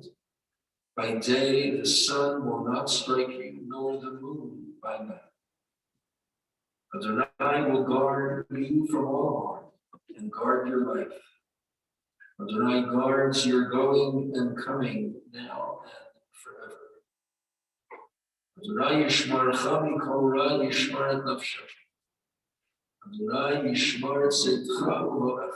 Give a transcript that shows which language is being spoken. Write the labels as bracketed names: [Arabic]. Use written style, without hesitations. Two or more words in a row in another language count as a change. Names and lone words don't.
[English] By day the sun will not strike you, nor the moon by night. Adonai will guard you from all harm and guard your life. Adonai guards your going and coming now and forever. [Hebrew] אדוני ישמרך מכל רע ישמר את נפשך. אדוני ישמר את צאתך ובואך.